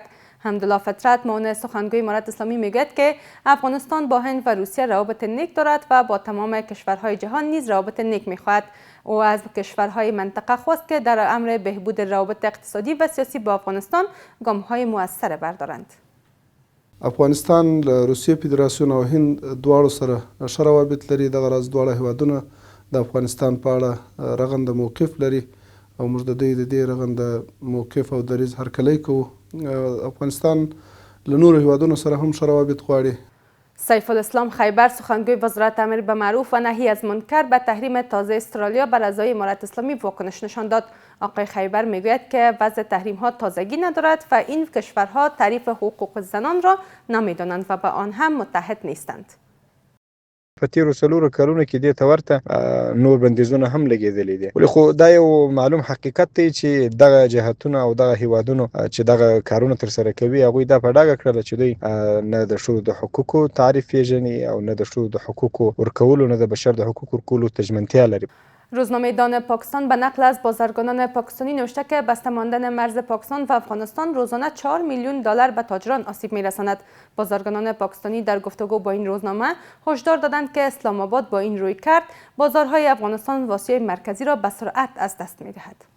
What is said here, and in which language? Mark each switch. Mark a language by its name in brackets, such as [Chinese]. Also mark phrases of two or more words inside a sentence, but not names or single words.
[Persian] حمدالله فطرت معاون سخنگوی امارت اسلامی میگوید که افغانستان با هند و روسیه روابط نیک دارد و با تمام کشورهای جهان نیز روابط نیک میخواهد. او از کشورهای منطقه خواست که در امر بهبود روابط اقتصادی و سیاسی با افغانستان گام‌های مؤثر بردارند. [Pashto] افغانستان له روسیې فدراسیون او هند دواړو سره ښه روابط لري. دغه راز دواړه هیوادونه د افغانستان په اړه رغنده موقف لري او موږ د دوی د دې رغنده موقف او دریځ هرکلی کوو. افغانستان له نورو هیوادونو سره هم ښه روابط غواړي. [Persian] سیف الاسلام خیبر سخنگوی وزارت امر به معروف و نهی از منکر به تحریم تازه استرالیا بر اعضای امارت اسلامی واکنش نشان داد. آقای خیبر میگوید که وضع تحریم ها تازگی ندارد و این کشورها تعریف حقوق زنان را نمیدانند و به آن هم متحد نیستند. [Pashto] په تیرو 4 کلونو کې دې ته ورته نور بندیزونه هم لګېدلي دي، ولې خو دا یو معلوم حقیقت دی چې دغه جهتونه او دغه هیوادونو چې دغه کارونه ترسره کوي هغوی دا په ډاګه کړله چې دوی نه د ښځو د حقوقو تعریف پیژني او نه د ښځو د حقوقو ورکولو نه د بشر د حقوقو ورکولو ته ژمنتیا لري. [Persian] روزنامه دان پاکستان به نقل از بازرگانان پاکستانی نوشته که بسته ماندن مرز پاکستان و افغانستان روزانه 4 میلیون دلار به تاجران آسیب میرساند. بازرگانان پاکستانی در گفتگو با این روزنامه هشدار دادند که اسلام آباد با این روی کرد بازارهای افغانستان و آسیای مرکزی را به سرعت از دست میدهد.